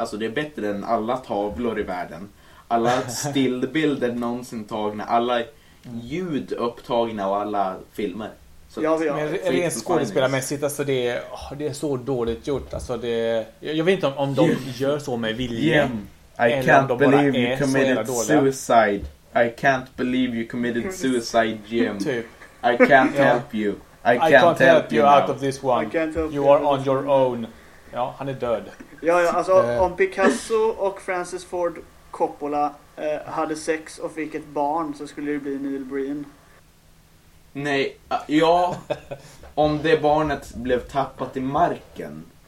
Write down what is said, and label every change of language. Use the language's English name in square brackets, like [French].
[Swedish] Alltså det är bättre än alla tavlor i världen. Alla stillbilder någonsin tagna, alla ljud upptagna och alla filmer. Men rent skådespelarmässigt, alltså det är så dåligt gjort, alltså jag vet inte om de gör så med vilja. [English] I can't believe you committed suicide. I can't believe you committed suicide, Jim. I can't help you. I can't help you out of this one. You are on your own. [Swedish] Ja, han är död. Ja, alltså om Picasso och Francis Ford Coppola hade sex och fick ett barn, så skulle det bli Neil Breen. Nej, ja, om det barnet blev tappat i marken